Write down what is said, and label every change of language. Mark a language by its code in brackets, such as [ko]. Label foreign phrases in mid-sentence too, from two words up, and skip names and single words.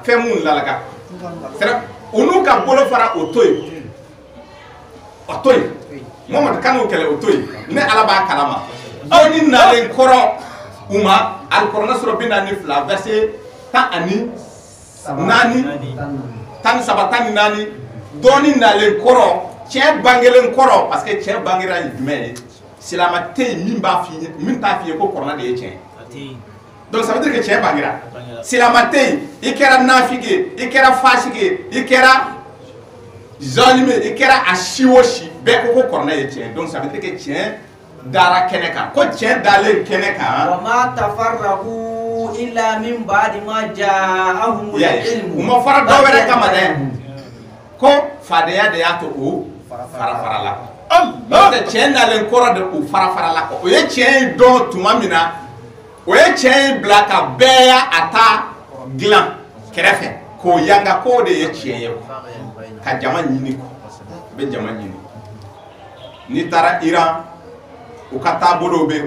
[bm] c'est o n'u ka bolo fara o to yen o to yen Mohamed kan o kɛlɛ o to yen ne Ala b'a kalama aw ni nalen kɔrɔ u ma alkorana sura 42 verset 14 dɔɔni nalen kɔrɔ cɛ bangelen kɔrɔ [fr] parce que [bm] cɛ bangera jumɛn ye silama tɛ yen min t'a f'i ye ko kɔrɔna de ye tiɲɛ [fr] donc ça veut dire que [bm] cɛ bangera silama tɛ yen i kɛra nafigi ye i kɛra fasigi ye i kɛra zalime i kɛra a si o si bɛɛ ko kɔrɔna ye tiɲɛ [fr] donc ça veut dire que [bm] tiɲɛ dara kɛnɛ kan ko tiɲɛ dalen kɛnɛ kan [ar] وما تفرقوا إلا من بعد ما جاءهم العلم [bm] u ma fara dɔ wɛrɛ kama dɛ ko fadenya de y'a to o fara la n'o tɛ tiɲɛ nalen kɔrɔ de o fara la o ye tiɲɛ in dɔn tuma min na o ye tiɲɛ in bila ka bɛɛ y'a ta dilan kɛrɛfɛ k'o yanga k'o de ye tiɲɛ ye ka jama ɲini u bɛ jama ɲini n'i taara Iran u ka taabolo bɛ u